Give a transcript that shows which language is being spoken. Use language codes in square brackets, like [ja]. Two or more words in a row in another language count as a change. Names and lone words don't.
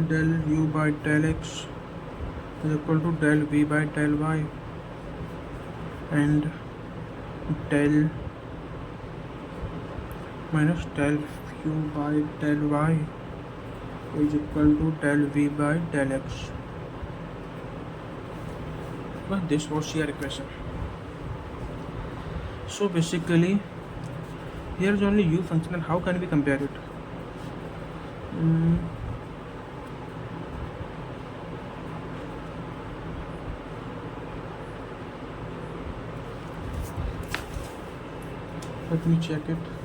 [en] del u by del x is equal to del v by del y, and del minus del u by del y is equal to del v by del x. Well, this was CR equation. So basically here is only u function, and how can we compare it? Let me check it.